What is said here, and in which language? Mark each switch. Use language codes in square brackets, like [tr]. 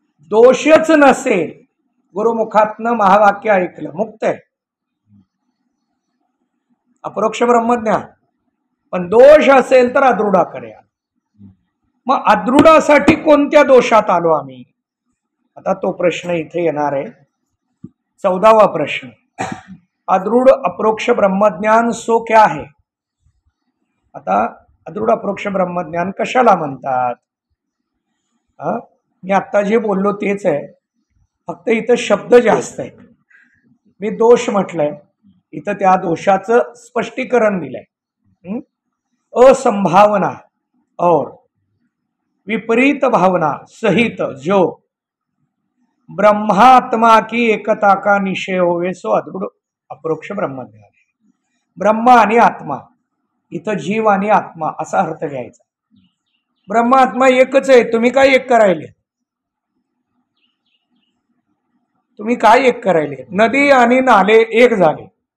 [mr] दोषच नसेल, गुरुमुखातनं महावाक्य ऐकलं, मुक्त आहे, अपरोक्ष ब्रह्मज्ञान. पण दोष असेल तर अदृढाकडे. मग अदृढासाठी कोणत्या दोषात आलो आम्ही? आता तो प्रश्न इथे येणार आहे. 14वा प्रश्न. [hi] अदृढ अपरोक्ष ब्रह्मज्ञान सो क्या है? [mr] आता अदृढ अपरोक्ष ब्रह्मज्ञान कशाला म्हणतात? मी आत्ता जे बोललो तेच आहे, फक्त इथं शब्द जास्त आहेत. मी दोष म्हटलंय, इथं त्या दोषाचं स्पष्टीकरण दिलंय. [hi] असंभावना और विपरीत भावना सहित जो ब्रह्मात्मा की एकता का निश्चय होवे सो अदृढ अपरोक्ष ब्रह्मज्ञान है. [mr] ब्रह्म आणि आत्मा, इथं जीव आणि आत्मा असा अर्थ घ्यायचा. ब्रह्म आत्मा एकच आहे. तुम्ही काय एक करायले? तुम्ही काय एक करायले? नदी आणि नाले एक झाले.